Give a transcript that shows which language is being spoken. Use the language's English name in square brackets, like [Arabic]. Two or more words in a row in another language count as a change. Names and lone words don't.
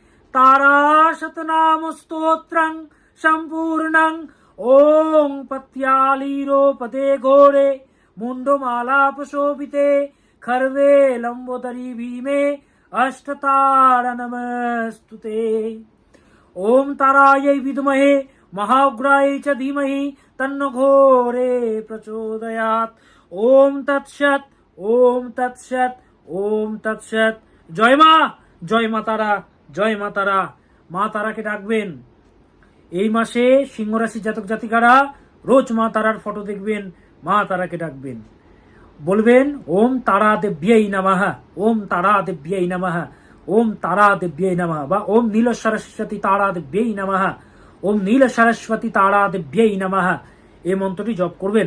[Sanskrit] ताराशतनाम स्तोत्रं सम्पूर्णं ओं पत्यालीरो पदे घोरे मुंडमाला प्रशोभिते खर्वे लंबोदरी भीमे अष्टतार नमस्तुते। ओम तारायै विद्महे महाउग्रायै च धीमहि तन्नो घोरे प्रचोदयात्। ओम तत्सत् ओम तत्सत् ओम तत्सत्। जय मा तारा, [Bangla] জয় মা তারা। মা তারাকে ডাকবেন। এই মাসে সিংহ রাশি জাতক জাতিকারা রোজ মা তারার ফটো দেখবেন, মা তারাকে ডাকবেন, বলবেন [Sanskrit] ওম তারা দেব্যাই নমঃ, ওম তারা দেব্যাই নমঃ, ওম তারা দেব্যাই নমঃ, [Bangla] বা [Sanskrit] ওম নীল সরস্বতী তারা দেব্যাই নমঃ, ওম নীল সরস্বতী তারা দেব্যাই নমঃ, [Bangla] এই মন্ত্রটি জপ করবেন।